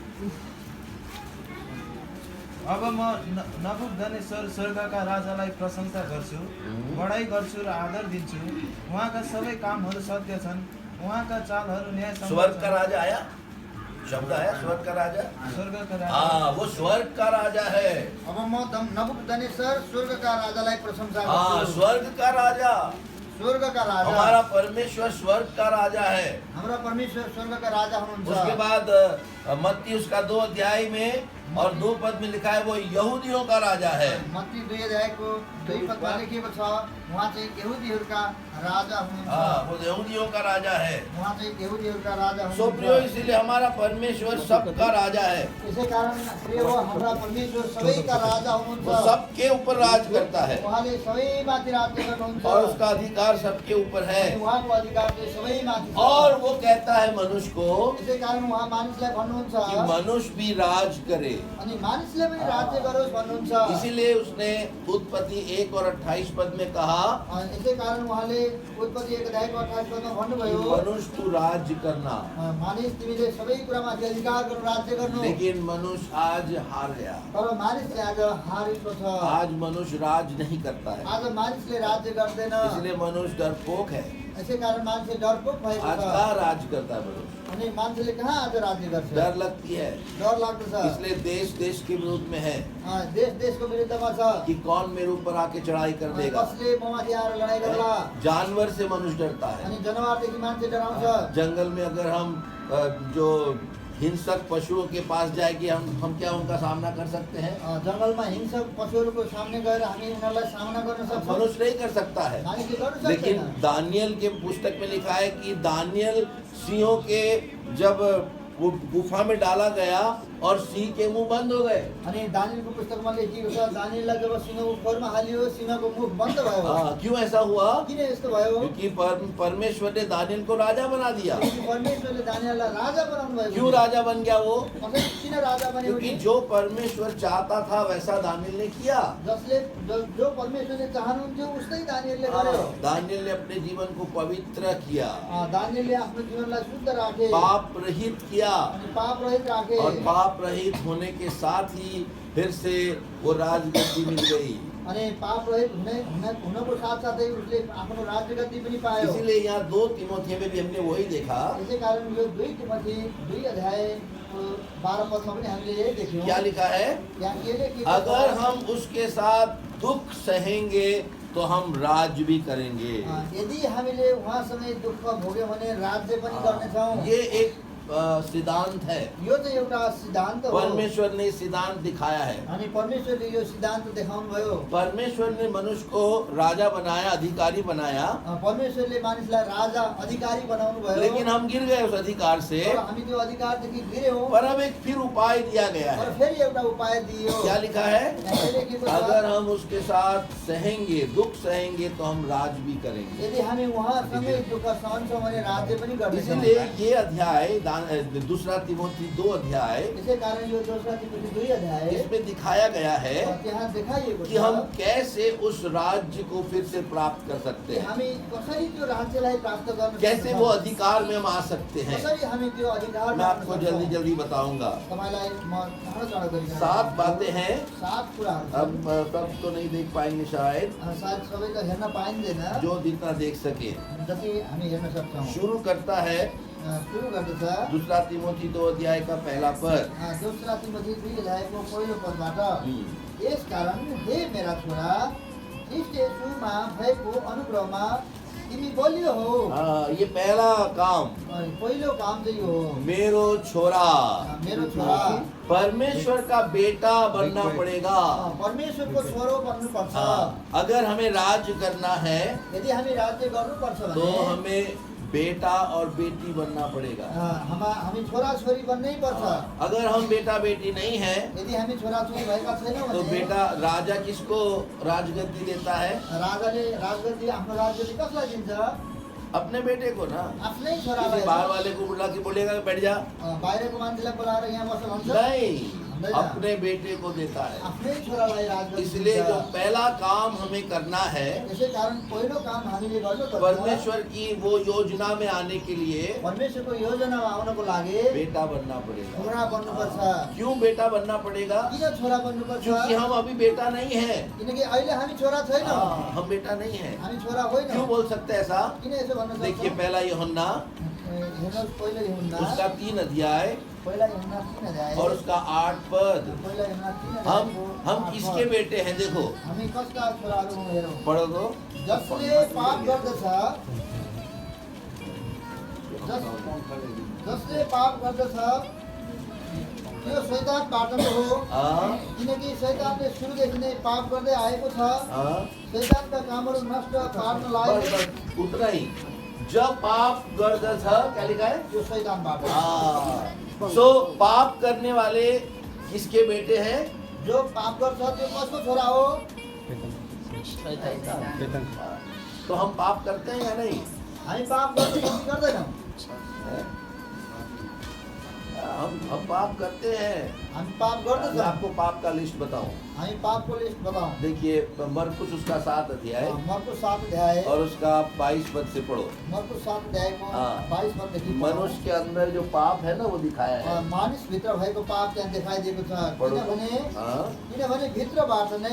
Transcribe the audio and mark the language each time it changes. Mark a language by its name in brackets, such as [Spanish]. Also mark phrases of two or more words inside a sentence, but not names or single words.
[Nepali] अब म नबुकदनेश्वर स्वर्गका राजालाई प्रशंसा गर्छु, बढाइ गर्छु र आदर दिन्छु। उहाँका सबै कामहरू सत्य छन्, उहाँका चालहरू न्यायसम्म [Hindi] स्वर्ग का [Nepali] छन्। [Hindi] राजा आया, शब्द आया स्वर्ग का राजा। [Nepali] स्वर्गका राजा [Hindi] हाँ, वो स्वर्ग का राजा है। [Nepali] अब म नबुकदनेश्वर स्वर्गका राजालाई प्रशंसा [Hindi] हाँ, [Nepali] गर्छु। [Hindi] स्वर्ग का राजा। [Nepali] स्वर्गका राजा [Hindi] हमारा परमेश्वर स्वर्ग का राजा है। [Nepali] हाम्रो परमेश्वर स्वर्गका राजा हुनुहुन्छ। [Hindi] उसके बाद मत्ती उसका 2 अध्याय में और 2 पद में लिखा है, वो यहूदियों का राजा है। [Nepali] मत्ती 2 अध्यायको 2 पदमा लेखिएको छ उहाँ चाहिँ यहुदीहरूका राजा हुनुहुन्छ। [Hindi] हाँ, वो यहूदियों का राजा है। [Nepali] उहाँ चाहिँ यहुदीहरूका राजा सो प्रियो, हुनुहुन्छ। [Hindi] इसीलिए हमारा परमेश्वर सबका राजा है। [Nepali] यसै कारण प्रिय हो, हाम्रा परमेश्वर सबैका राजा [Hindi] वो [Nepali] हुनुहुन्छ। [Hindi] सबके ऊपर राज करता है [Nepali] उहाँले सबैमाथि राज्य गर्नुहुन्छ। [Hindi] और उसका अधिकार सबके ऊपर है। [Nepali] अनि उहाँको अधिकार चाहिँ सबैमाथि छ। [Hindi] और वो कहता है मनुष्य को [Nepali] यसै कारण उहाँ मानिसलाई भन्नुहुन्छ [Hindi] कि मनुष्य भी राज करे। [Nepali] अनि मानिसले पनि राज्य गरोस् भन्नुहुन्छ। [Hindi] इसीलिए उसने उत्पत्ति 1 और 28 पद में कहा, [Nepali] यसै कारण उहाँले उत्पत्ति 1 अध्यायको 28 पदमा [Hindi] कि [Nepali] भन्नुभयो, [Hindi] मनुष्य तू राज्य करना। [Nepali] मानिस तिमीले सबै कुरामाथि अधिकार गर्नु, राज्य गर्नु। [Hindi] लेकिन मनुष्य आज हार गया। [Nepali] तर मानिसले आज हारेको छ। [Hindi] आज मनुष्य राज नहीं करता है, [Nepali] आज मानिसले राज्य गर्दैन। [Hindi] इसलिए मनुष्य डरपोक है। [Nepali] यसै कारण मान्छे डरपोक भएको [Hindi] आज [Nepali] छ। [Hindi] कहाँ राज करता है मनुष्य? [Nepali] अनि मान्छेले कहाँ आज राज्य गर्छ? [Hindi] डर लगती है। [Nepali] डर लाग्दछ। [Hindi] इसलिए देश देश के विरोध में है [Nepali] देश देशको विरुद्धमा छ [Hindi] कि कौन मेरे ऊपर आके चढ़ाई कर देगा। [Nepali] कसले ममाथि आएर लडाइँ गर्ला। [Hindi] जानवर से मनुष्य डरता है। [Nepali] अनि जनावरदेखि मान्छे डराउँछ। [Hindi] जंगल में अगर हम जो हिंसक पशुओं के पास जाए कि हम क्या उनका सामना कर सकते हैं? [Nepali] जङ्गलमा हिंसक पशुहरूको सामने गएर हामी उनीहरूलाई सामना गर्न सक्छौँ। [Hindi] मनुष्य नहीं कर सकता है। [Nepali] मानिसले गर्न [Hindi] लेकिन [Nepali] सक्दैन। [Hindi] दानियल के पुस्तक में लिखा है कि दानियल सिंहों के जब वो गुफा में डाला गया और सिंह के मुंह बंद हो गए। [Nepali] अनि दानियलको पुस्तकमा लेखिएको छ, दानियललाई जब सिंहको खोरमा हालियो, सिंहको मुख बन्द भयो। [Hindi] हाँ, क्यों ऐसा हुआ? [Nepali] किन यस्तो भयो? [Hindi] क्योंकि परमेश्वर ने दानियल को राजा बना दिया। [Nepali] किनकि परमेश्वरले दानियललाई राजा बनाउनु भएको। [Hindi] क्यों राजा बन गया वो? [Nepali] कसरी किन राजा बन्यो? [Hindi] क्योंकि जो परमेश्वर चाहता था वैसा दानियल ने किया। [Nepali] जसले जो परमेश्वरले चाहनुहुन्थ्यो उस्तै दानियलले गर्यो। [Hindi] दानियल ने अपने जीवन को पवित्र किया, [Nepali] दानियलले आफ्नो जीवनलाई शुद्ध राखे, [Hindi] पाप रहित किया [Nepali] अनि पाप रहित राखे। [Hindi] और पाप रहित होने के साथ ही फिर से वो राजगद्दी मिल गई। [Nepali] अनि पाप रहित हुनको साथसाथै उसले आफ्नो राज्य गद्दी पनि पायो। [Hindi] इसीलिए यहाँ 2 तिमोथी में भी हमने वही देखा। [Nepali] त्यसै कारण यो 2 तिमोथी 2 अध्याय 12 पदमा पनि हामीले यही देख्यौँ। [Hindi] क्या लिखा है? [Nepali] यहाँ के लेखिएको छ? [Hindi] अगर हम उसके साथ दुख सहेंगे तो हम राज भी करेंगे। [Nepali] यदि हामीले उहाँसँगै दुःख भोग्यौँ भने राज्य पनि गर्नेछौँ। [Hindi] ये एक सिद्धांत है। [Nepali] यो चाहिँ एउटा सिद्धान्त हो। [Hindi] परमेश्वर ने सिद्धांत दिखाया है। [Nepali] अनि परमेश्वरले यो सिद्धान्त देखाउनु भयो। [Hindi] परमेश्वर ने मनुष्य को राजा बनाया, अधिकारी बनाया, [Nepali] परमेश्वरले मानिसलाई राजा अधिकारी बनाउनु भयो। [Hindi] लेकिन हम गिर गए उस अधिकार से। [Nepali] तर हामी त्यो अधिकारदेखि गिर्यौँ। [Hindi] पर अब एक फिर उपाय दिया गया [Nepali] तर [Hindi] है। [Nepali] फेरि एउटा उपाय दियो। [Hindi] क्या लिखा है? [Nepali] यहाँ के लेखेको छ? [Hindi] अगर हम उसके साथ सहेंगे, दुख सहेंगे तो हम राज भी करेंगे। [Nepali] यदि हामी उहाँसँगै दुःख सहन्छौँ भने राज्य पनि गर्नेछौँ। [Hindi] इसलिए ये अध्याय दूसरा तिमोथी 2 अध्याय [Nepali] त्यसै कारण यो दोस्रो तिमोथी 2 अध्याय [Hindi] इसमें दिखाया गया है [Nepali] त्यहाँ देखाइएको [Hindi] कि हम कैसे उस राज्य को फिर से प्राप्त कर सकते [Nepali] कि [Hindi] हैं, [Nepali] हामी कसरी त्यो राज्यलाई प्राप्त गर्न [Hindi] कैसे [Nepali] सक्छौँ। [Hindi] वो अधिकार में हम आ सकते हैं। [Nepali] कसरी हामी त्यो अधिकार [Hindi] मैं आपको जल्दी जल्दी बताऊंगा। [Nepali] तपाईलाई म चाँडो गरिदिन [Hindi] 7 बातें हैं। [Nepali] 7 कुराहरू [Hindi] अब सब तो नहीं देख पाएंगे शायद, [Nepali] सायद सबै त हेर्न पाइँदैन, [Hindi] जो जितना देख सके। [Nepali] जति हामी हेर्न सक्छौँ। [Hindi] शुरू करता है [Nepali] सुरु गर्दछ [Hindi] दूसरा तिमोथी 2 अध्याय का पहला पद। [Nepali] दोस्रो तिमोथी 2 अध्यायको पहिलो पदबाट, यसकारण हे मेरा छोरा, ख्रीष्ट येशूमा भएको अनुग्रहमा तिमी बलियो हो। [Hindi] ये पहला काम, [Nepali] पहिलो काम चाहिँ यो हो, मेरो छोरा, मेरो छोरा [Hindi] परमेश्वर का बेटा बनना पड़ेगा। [Nepali] परमेश्वरको छोरो बन्नुपर्छ। [Hindi] अगर हमें राज करना है [Nepali] यदि हामी राज्य गर्नुपर्छ [Hindi] तो [Nepali] भने [Hindi] हमें बेटा और बेटी बनना पड़ेगा। [Nepali] हामी छोरा छोरी बन्नै पर्छ। [Hindi] अगर हम बेटा बेटी नहीं है [Nepali] यदि हामी छोरा छोरी भएका छैनौँ [Hindi] तो [Nepali] भने [Hindi] बेटा, राजा किसको राजगद्दी देता है? [Nepali] राजाले राजगद्दी आफ्नो राज्यले कसलाई दिन्छ? [Hindi] अपने बेटे को ना। [Nepali] आफ्नै [Hindi] किसी [Nepali] छोरालाई। [Hindi] बाहर वाले को बुला के बोलेगा बैठ जा, [Nepali] बाहिरको मान्छेलाई बोलाएर यहाँ बस भन्छ? [Hindi] नहीं, [Nepali] भन्दैन। [Hindi] अपने बेटे को देता है। [Nepali] आफ्नै छोरालाई राजगद्दी [Hindi] इसलिए [Nepali] दिन्छ। [Hindi] जो पहला काम हमें करना है, [Nepali] त्यसै कारण पहिलो काम हामीले गर्नुपर्छ। [Hindi] परमेश्वर की वो योजना में आने के लिए [Nepali] परमेश्वरको योजनामा आउनको लागि [Hindi] बेटा बनना पड़ेगा। [Nepali] छोरा बन्नुपर्छ। [Hindi] क्यों बेटा बनना पड़ेगा? [Nepali] किन छोरा बन्नुपर्छ? [Hindi] क्योंकि हम अभी बेटा नहीं है। [Nepali] किनकि अहिले हामी छोरा छैनौँ। [Hindi] हम बेटा नहीं है। [Nepali] हामी छोरा [Hindi] क्यों [Nepali] होइनौँ। [Hindi] बोल सकते हैं ऐसा? [Nepali] किन यसो भन्न सक्छौँ? [Hindi] देखिए पहला यूहन्ना [Nepali] हेर्नुहोस्, पहिलो यूहन्ना [Hindi] उसका 3 अध्याय [Nepali] पहिला यूहन्ना 3 अध्याय [Hindi] और उसका 8 पद। [Nepali] पहिला यूहन्ना 3 [Hindi] हम [Nepali] अध्यायको [Hindi] हम [Nepali] 8 [Hindi] किसके [Nepali] पद। [Hindi] बेटे हैं? देखो [Nepali] हामी कसका छोराहरू हौँ हेरौँ। [Hindi] पढ़ो तो। [Nepali] जसले पाप गर्दछ, जसले पाप गर्दछ त्यो शैतानबाट हो। [Hindi] हाँ, [Nepali] किनकि शैतानले सुरुदेखि नै पाप गर्दै आएको छ। [Hindi] हाँ, [Nepali] शैतानका कामहरू नष्ट पार्नलाई [Hindi] बस उतना ही। [Nepali] जब पाप गर्दछ, [Hindi] क्या लिखा है? [Nepali] त्यो शैतानबाट। [Hindi] सो पाप करने वाले किसके बेटे हैं? [Nepali] जो पाप गर्छ त्यो कसको छोरा हो? [Hindi] तो हम पाप करते हैं या नहीं? [Nepali] हामी पाप गर्छौँ कि गर्दैनौँ? [Hindi] हम पाप करते हैं। [Nepali] हामी पाप [Hindi] मैं [Nepali] गर्दछौँ। [Hindi] आपको पाप का लिस्ट बताऊं। [Nepali] हामी पापको लिस्ट बताऊँ। [Hindi] देखिए मरकुस उसका 7 अध्याय [Nepali] मरकुस 7 अध्याय [Hindi] और उसका 22 पद से पढ़ो। [Nepali] मरकुस 7 अध्यायको [Hindi] हाँ। [Nepali] 22 पददेखि [Hindi] मनुष्य के अंदर जो पाप है ना वो दिखाया है। [Nepali] मानिसभित्र भएको पाप त्यहाँ देखाइदिएको छ। [Hindi] पढो। [Nepali] किनभने [Hindi] हाँ, [Nepali] भित्रबाट नै